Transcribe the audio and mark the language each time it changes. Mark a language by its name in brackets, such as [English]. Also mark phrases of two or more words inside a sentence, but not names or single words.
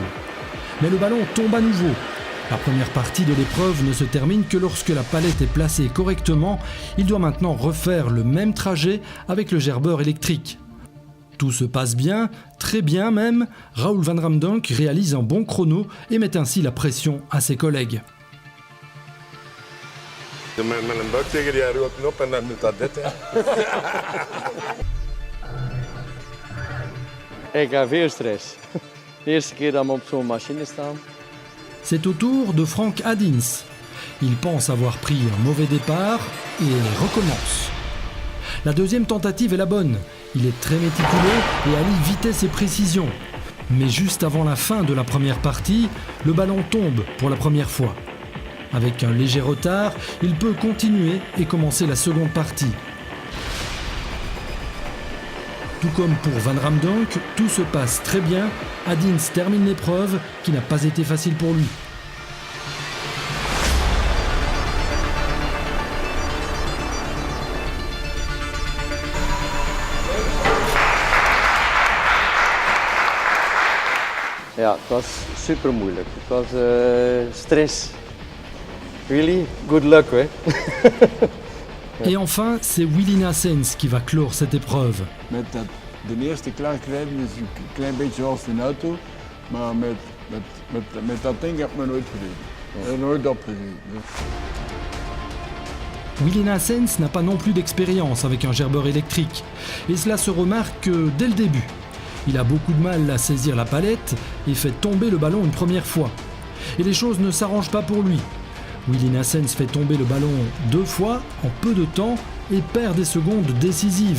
[French] Mais le ballon tombe à nouveau. La première partie de l'épreuve ne se termine que lorsque la palette est placée correctement. Il doit maintenant refaire le même trajet avec le gerbeur électrique. Tout se passe bien, très bien même. Raoul van Ramdonk réalise un bon chrono et met ainsi la pression à ses collègues. [Dutch] Met een buik tegen die rode knop en dan doet dat dit. Ik heb veel stress. De eerste keer dat we op zo'n machine staan. [French] C'est au tour de Frank Addins. Il pense avoir pris un mauvais départ et recommence. La deuxième tentative est la bonne. Il est très méticuleux et allie vitesse et précision. Mais juste avant la fin de la première partie, le ballon tombe pour la première fois. Avec un léger retard, il peut continuer et commencer la seconde partie. Tout comme pour Van Ramdonk, tout se passe très bien. Addins termine l'épreuve qui n'a pas été facile pour lui. [Dutch] Ja, het was super moeilijk. Het was stress. [English] Really, good luck, [Dutch] hè? [French] Et enfin, c'est Uli Naessens qui va clore cette épreuve. [Dutch] Met de eerste klaarkrijgen is een klein beetje zoals een auto, maar met dat ding heb ik me nooit gereden. Nooit opgereden. [French] Uli Naessens n'a pas non plus d'expérience avec un gerbeur électrique. Et cela se remarque dès le début. Il a beaucoup de mal à saisir la palette et fait tomber le ballon une première fois. Et les choses ne s'arrangent pas pour lui. Uli Naessens fait tomber le ballon 2 fois en peu de temps et perd des secondes décisives.